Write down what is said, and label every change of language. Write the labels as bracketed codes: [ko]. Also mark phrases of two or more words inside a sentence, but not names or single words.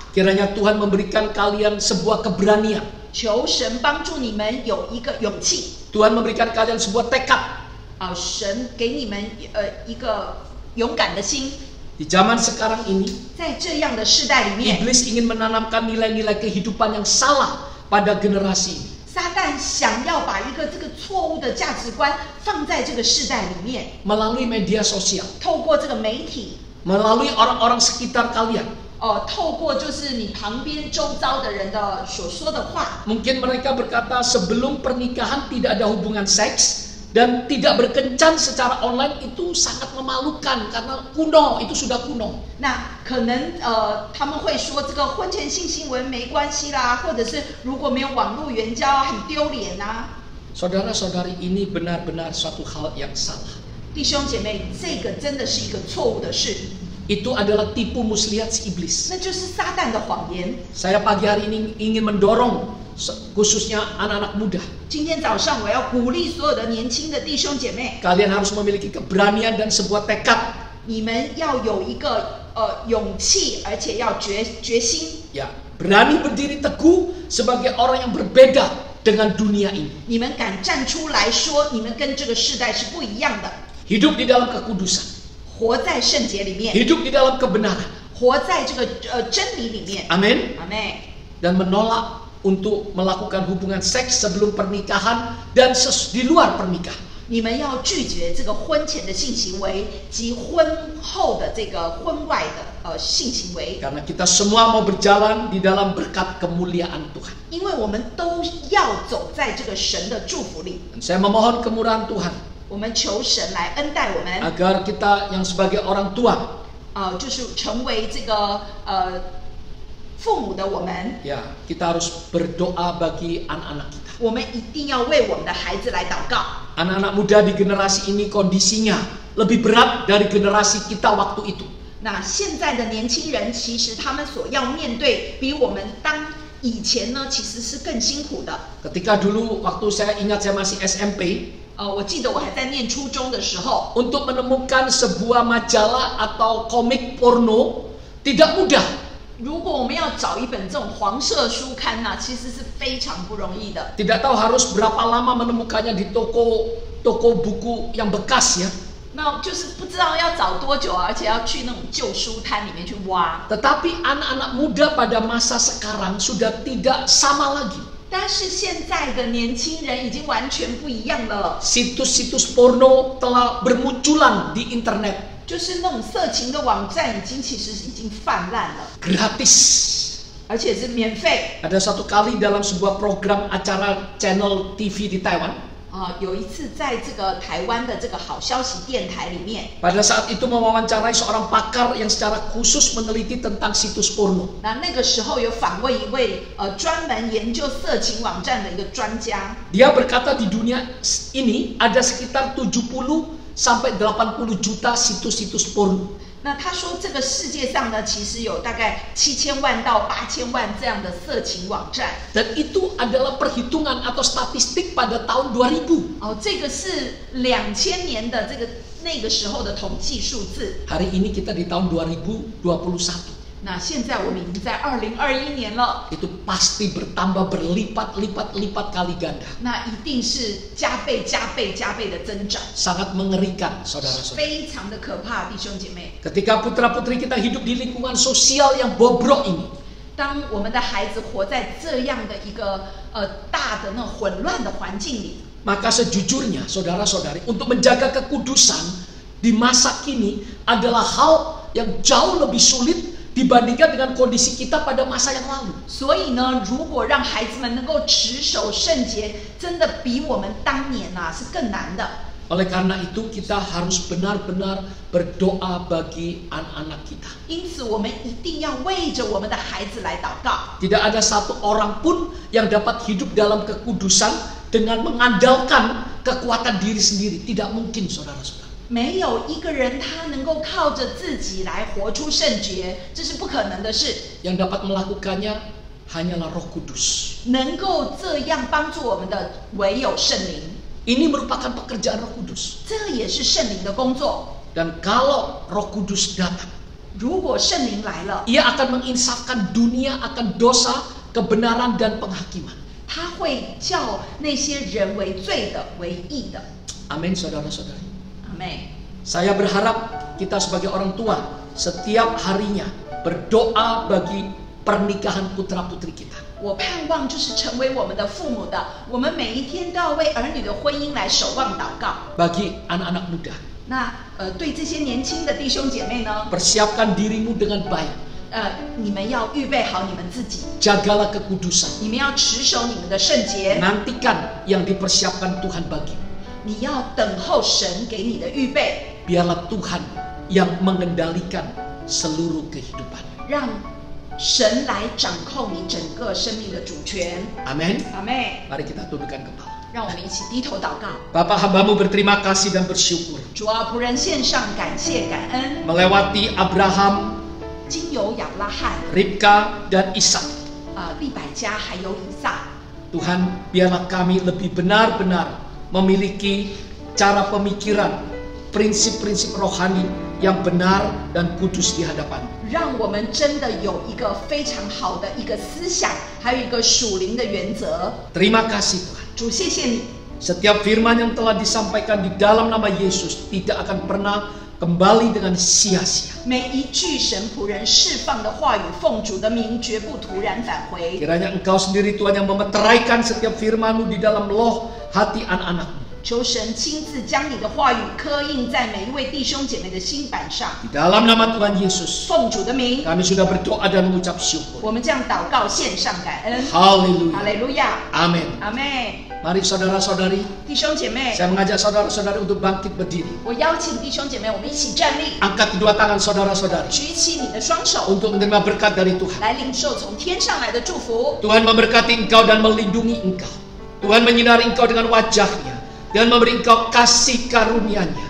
[id] Kiranya Tuhan memberikan kalian sebuah keberanian. [zh] 求神帮助你们有一个勇气。 [id] Tuhan memberikan kalian sebuah tekad. [zh] 神给你们一个勇敢的心。 [id] Di zaman sekarang ini, [zh] 在这样的世代里面， [id] iblis ingin menanamkan nilai-nilai kehidupan yang salah pada generasi ini. [zh] 撒旦想要把一个这个错误的价值观放在这个世代里面， [id] Melalui media sosial, [zh] 透过这个媒体， [id] melalui orang-orang sekitar kalian. [zh] 透过就是你旁边周遭的人的所说的话， [id] Mungkin mereka berkata sebelum pernikahan tidak ada hubungan seks dan tidak berkencan secara online itu sangat memalukan karena kuno, itu sudah kuno. [zh] 那可能他们会说这个婚前性行为没关系啦，或者是如果没有网络援交很丢脸啊。 [id] Saudara-saudari, ini benar-benar suatu hal yang salah. [zh] 弟兄姐妹，这个真的是一个错误的事， [id] Itu adalah tipu muslihat si iblis. [zh] 那就是撒旦的谎言。 [id] Saya pagi hari ini ingin mendorong khususnya anak-anak muda. [zh] 今天早上我要鼓励所有的年轻的弟兄姐妹， [id] Kalian harus memiliki keberanian dan sebuah tekad. [zh] 你们要有一个勇气，而且要决心。 [id] Ya, berani berdiri teguh sebagai orang yang berbeda dengan dunia ini. [zh] 你们敢站出来说，你们跟这个世代是不一样的， [id] Hidup di dalam kekudusan, [zh] 活在圣洁里面， [id] hidup di dalam kebenaran. [zh] 活在这个真理里面。 [id] Amin. [zh] 阿妹， [id] Dan menolak untuk melakukan hubungan seks sebelum pernikahan dan di luar pernikahan. [zh] 你们要拒绝这个婚前的性行为及婚后的这个婚外的性行为， [id] Karena kita semua mau berjalan di dalam berkat kemuliaan Tuhan. [zh] 因为我们都要走在这个神的祝福里。 [id] Dan saya memohon kemurahan Tuhan [zh] 我们求神来恩待我们， [id] agar kita yang sebagai orang tua, [zh] 就是成为这个父母的我们， [id] ya kita harus berdoa bagi anak-anak kita. [zh] 我们一定要为我们的孩子来祷告。 [id] Anak-anak muda di generasi ini kondisinya lebih berat dari generasi kita waktu itu. [zh] 那现在的年轻人，其实他们所要面对，比我们以前呢，其实是更辛苦的。 [id] Ketika dulu waktu saya ingat saya masih SMP, [zh] 我记得我还在念初中的时候， [id] untuk menemukan sebuah majalah atau komik porno tidak mudah. [zh] 如果我们要找一本这种黄色书刊呢，其实是非常不容易的。 [id] Tidak tahu harus berapa lama menemukannya di toko buku yang bekas ya. [zh] 那就是不知道要找多久，而且要去那种旧书摊里面去挖。 [id] Tetapi anak-anak muda pada masa sekarang sudah tidak sama lagi. [zh] 但是现在的年轻人已经完全不一样了， [id] Situs-situs porno telah bermunculan di internet. [zh] 就是那种色情的网站其实已经泛滥了， [id] Gratis. [zh] 而且是免费。 [id] Ada satu kali dalam sebuah program acara channel TV di Taiwan, [zh] 有一次在这个台湾的这个好消息电台里面， [id] pada saat itu mewawancarai seorang pakar yang secara khusus meneliti tentang situs porno. [zh] 那个时候有访问一位专门研究色情网站的一个专家， [id] Dia berkata di dunia ini ada sekitar 70 sampai 80 juta situs-situs porno. [zh] 那他说这个世界上呢，其实有大概7000万到8000万这样的色情网站。 [id] Dan itu adalah perhitungan atau statistik pada tahun 2000. [zh] 这个是2000年的那个时候的统计数字。 [id] Hari ini kita di tahun 2021. [zh] 那现在我们已经在2021年了， [id] Itu pasti bertambah berlipat-lipat kali ganda. [zh] 那一定是加倍的增长， [id] Sangat mengerikan, saudara-saudara. [zh] 非常的可怕，弟兄姐妹。 [id] Ketika putra-putri kita hidup di lingkungan sosial yang bobrok ini, [zh] 当我们的孩子活在这样的一个大的那混乱的环境里， [id] maka sejujurnya, saudara-saudari, untuk menjaga kekudusan di masa kini adalah hal yang jauh lebih sulit dibandingkan dengan kondisi kita pada masa yang lalu. [zh] 所以呢，如果让孩子们能够持守圣洁，真的比我们当年是更难的。 [id] Oleh karena itu kita harus benar-benar berdoa bagi anak-anak kita. [zh] 因此，我们一定要为着我们的孩子来祷告。 [id] Tidak ada satu orang pun yang dapat hidup dalam kekudusan dengan mengandalkan kekuatan diri sendiri. Tidak mungkin, saudara-saudara. [zh] 没有一个人他能够靠着自己来活出圣洁，这是不可能的事。 [id] Yang dapat melakukannya hanyalah Roh Kudus. [zh] 能够这样帮助我们的，唯有圣灵。 [id] Ini merupakan pekerjaan Roh Kudus. [zh] 这也是圣灵的工作。 [id] Dan kalau Roh Kudus datang, [zh] 如果圣灵来了， [id] Ia akan menginsafkan dunia akan dosa, kebenaran, dan penghakiman. [zh] 他会叫那些人为罪的为义的。 [id] Amin, saudara-saudari. [zh] 阿妹， [id] Saya berharap kita sebagai orang tua setiap harinya berdoa bagi pernikahan putra-putri kita. [zh] 我盼望就是成为我们的父母的，我们每一天都要为儿女的婚姻来守望祷告。 [id] Bagi anak-anak muda, [zh] 那对这些年轻的弟兄姐妹呢， [id] persiapkan dirimu dengan baik. [zh] 你们要预备好你们自己， [id] Jagalah kekudusan. [zh] 你们要持守你们的圣洁， [id] Nantikan yang dipersiapkan Tuhan bagimu. [zh] 你要等候神给你的预备， [id] Biarlah Tuhan yang mengendalikan seluruh kehidupan. [zh] 让神来掌控你整个生命的主权。 [id] Amin. [zh] 阿妹， [id] Mari kita tundukkan kepala. [zh] 让我们一起低头祷告。 [id] Bapak hambamu berterima kasih dan bersyukur [zh] 主啊，仆人献上感谢感恩， [id] melewati Abraham, [zh] 经由亚伯拉罕、 [id] Ribka, dan Ishak. [zh] 利百加还有以撒， [id] Tuhan, biarlah kami lebih benar-benar memiliki cara pemikiran, prinsip-prinsip rohani yang benar dan kudus di hadapan. [zh] 让我们真的有一个非常好的一个思想，还有一个属灵的原则。 [id] Terima kasih Tuhan. [zh] 主，谢谢你， [id] Setiap firman yang telah disampaikan di dalam nama Yesus tidak akan pernah kembali dengan sia-sia. [zh] 每一句神仆人释放的话语，奉主的名，绝不突然返回。 [id] Kiranya Engkau sendiri Tuhan yang memeteraikan setiap firman-Mu di dalam loh hati anak-anak-Mu. [zh] 求神亲自将你的话语刻印在每一位弟兄姐妹的心板上。 [id] Di dalam nama Tuhan Yesus, [zh] 奉主的名， [id] kami sudah berdoa dan mengucap syukur. [zh] 我们这样祷告，献上感恩。 [id] Haleluya. [zh] 哈利路亚， [id] Amin. [zh] 阿妹， [id] Mari saudara-saudari, [zh] 弟兄姐妹， [id] saya mengajak saudara-saudari untuk bangkit berdiri. [zh] 我邀请弟兄姐妹，我们一起站立， [id] Angkat kedua tangan saudara-saudari [zh] 举起你的双手， [id] untuk menerima berkat dari Tuhan. [zh] 来领受从天上来的祝福。 [id] Tuhan memberkati engkau dan melindungi engkau. Tuhan menyinari engkau dengan wajahnya dan memberi engkau kasih karunia-Nya.